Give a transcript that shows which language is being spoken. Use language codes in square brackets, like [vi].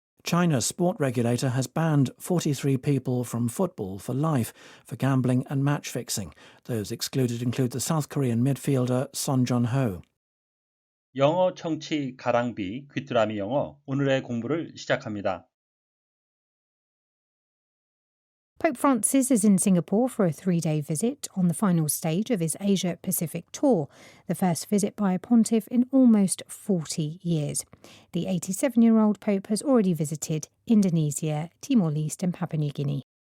[en] China's sport regulator has banned 43 people from football for life for gambling and match fixing. Those excluded include the South Korean midfielder Son Jun-ho. [ko] 영어 청취 가랑비 귀뚜라미 영어 오늘의 공부를 시작합니다. [en] Pope Francis is in Singapore for a 3-day visit on the final stage of his Asia-Pacific tour, the first visit by a pontiff in almost 40 years. The 87-year-old Pope has already visited Indonesia, Timor-Leste and Papua New Guinea.